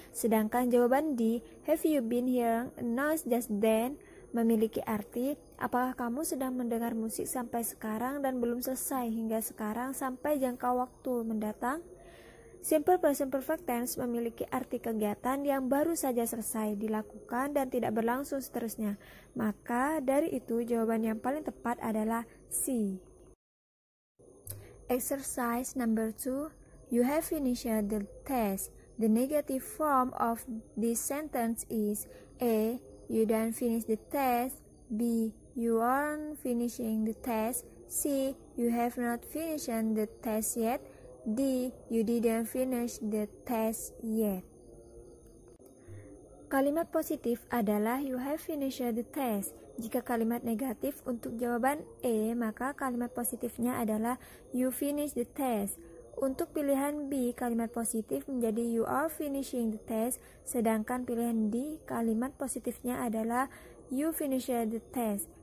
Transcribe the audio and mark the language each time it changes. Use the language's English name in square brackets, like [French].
[Indonesian] Sedangkan jawaban D, [English] have you been hearing a noise just then? [Indonesian] Memiliki arti, apakah kamu sedang mendengar musik sampai sekarang dan belum selesai hingga sekarang sampai jangka waktu mendatang? Simple present perfect tense memiliki arti kegiatan yang baru saja selesai dilakukan dan tidak berlangsung seterusnya. Maka dari itu jawaban yang paling tepat adalah C. [English] Exercise number 2. You have finished the test. The negative form of this sentence is A. You don't finish the test. B. You aren't finishing the test. C. You have not finished the test yet. D. You didn't finish the test yet. [Indonesian] Kalimat positif adalah [English] you have finished the test. [Indonesian] Jika kalimat negatif untuk jawaban E, maka kalimat positifnya adalah [English] you finish the test. [Indonesian] Untuk pilihan B, kalimat positif menjadi [English] you are finishing the test, [Indonesian] sedangkan pilihan D, kalimat positifnya adalah [English] you finish the test.